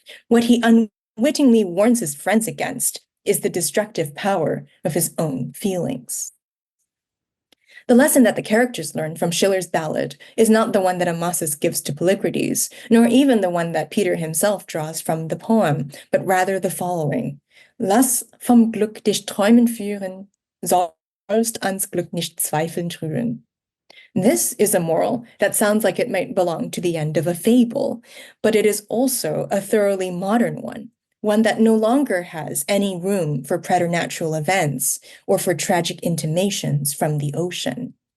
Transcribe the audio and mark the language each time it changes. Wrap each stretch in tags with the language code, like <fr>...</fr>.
<en>What he unwittingly warns his friends against is the destructive power of his own feelings. The lesson that the characters learn from Schiller's ballad is not the one that Amasis gives to Polykrates, nor even the one that Peter himself draws from the poem, but rather the following.</en> <de>Lass vom Glück dich träumen führen, sollst ans Glück nicht zweifeln rühren.</de> <en>This is a moral that sounds like it might belong to the end of a fable, but it is also a thoroughly modern one that no longer has any room for preternatural events or for tragic intimations from the ocean.</en>